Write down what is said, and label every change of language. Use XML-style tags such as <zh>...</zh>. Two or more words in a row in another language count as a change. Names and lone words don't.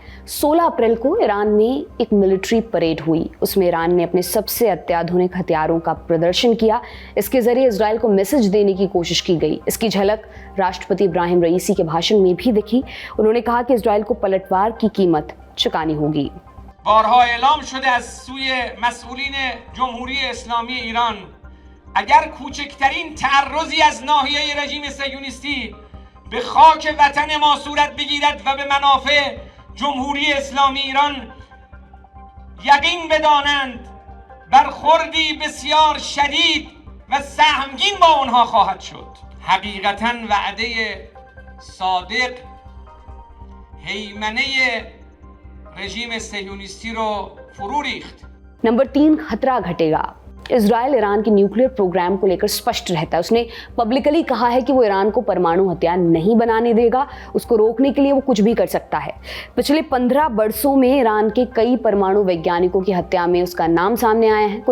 <hi>16 अप्रैल को ईरान में एक मिलिट्री परेड हुई, उसमें ईरान ने अपने सबसे अत्याधुनिक हथियारों का प्रदर्शन किया। इसके जरिए इजराइल को मैसेज देने की कोशिश की गई। इसकी झलक राष्ट्रपति इब्राहिम रईसी के भाषण में भी दिखी। उन्होंने कहा कि इजराइल को पलटवार की कीमत चुकानी होगी।</hi> <fa>بارها اعلان شده از سوی مسئولین جمهوری اسلامی ایران اگر کوچکترین تعرضی از ناحیه رژیم صهیونیستی به خاک وطن ما صورت بگیرد و به منافع جمهوری اسلامی ایران یقین بدانند برخوردی بسیار شدید و سهمگین با اونها خواهد شد. حقیقتاً وعده صادق هیمنه رژیم صهیونیستی رو فرو ریخت.</fa> <hi>नंबर 3, खतरा घटेगा। इजराइल ईरान के न्यूक्लियर प्रोग्राम को लेकर स्पष्ट रहता है। उसने पब्लिकली कहा है कि वो ईरान को परमाणु हथियार नहीं बनाने देगा, उसको रोकने के लिए वो कुछ भी कर सकता है। पिछले 15 वर्षों में ईरान के कई परमाणु वैज्ञानिकों की हत्या में उसका नाम सामने आया है।</hi>